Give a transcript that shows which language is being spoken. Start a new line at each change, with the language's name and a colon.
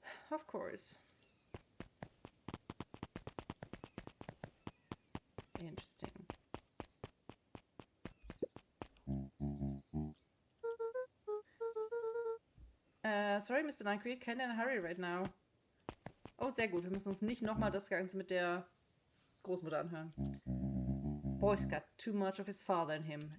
English: Of course. Interesting. Sorry, Mr. Nightgreed, kinda in a hurry right now.
German: Oh, sehr gut. Wir müssen uns nicht nochmal das Ganze mit der Großmutter anhören.
English: Boy's got too much of his father in him.